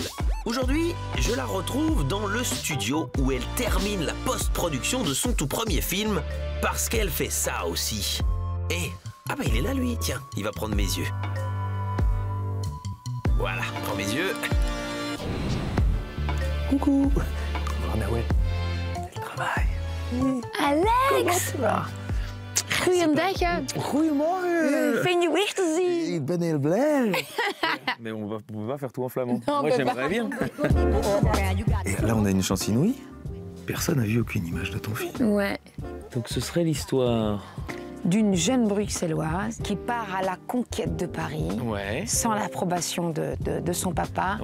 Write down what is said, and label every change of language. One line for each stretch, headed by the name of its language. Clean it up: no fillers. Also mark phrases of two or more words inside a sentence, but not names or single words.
French: Aujourd'hui, je la retrouve dans le studio où elle termine la post-production de son tout premier film, parce qu'elle fait ça aussi. Et, ah bah il est là lui, tiens, il va prendre mes yeux. Voilà, prends mes yeux. Coucou. Bonjour Nawel. Elle travaille.
Dutch: Alex! Goeiedag. Goedemorgen. Fijn je weer te zien. Ik ben heel blij.
French: Mais on peut pas faire tout en flamand. Non, Moi on peut j'aimerais bien. Et là on a une chance inouïe. Personne n'a vu aucune image de ton film. Ouais. Donc ce serait l'histoire. D'une jeune bruxelloise qui part à la conquête de Paris Ouais. sans l'approbation de son papa.